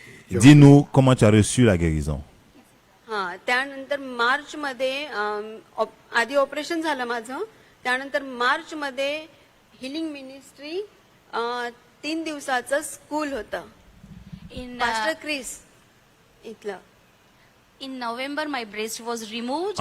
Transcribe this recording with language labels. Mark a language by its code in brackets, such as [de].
[fr] Dis-nous comment tu as reçu la guérison. [mr] त्यानंतर मार्च मध्ये आधी ऑपरेशन झालं माझं. त्यानंतर मार्च मध्ये हिलिंग मिनिस्ट्री 3 दिवसाचं स्कूल होतं. पास्टर क्रिस इथलं. [en] In November, my breast was removed.